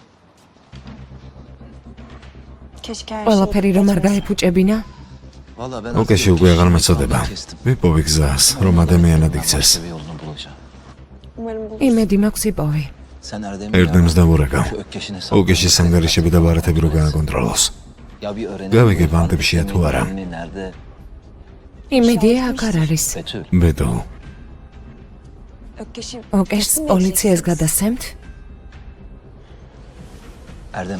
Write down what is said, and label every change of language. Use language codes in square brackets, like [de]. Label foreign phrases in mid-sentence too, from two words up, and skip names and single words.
[ka] ყველაფერი რომ არ გაეფუჭებინა? ოკეში უკვე აღარ მეწოდება. ვიპოვი გზას, რომ ადამიანად იქცეს. იმედი მაქვს იპოვი. [tr] Sen Erdem'i [ka] Erdem's დაურეკავ. [tr] Ökkeş'ine [ka] ოკეშის ანგარიშები და ბარათები რო გააკონტროლოს. [tr] Ya bir öğrenelim. [ka] გავიგებ ანტებშია თუ არა. [tr] Nerede? [ka] იმედია აქ არ არის. [tr] Betül. [ka] ბეთო, [tr] Ökkeş'i [ka] ოკეშს პოლიციას გადასცემთ? [tr] Erdem'i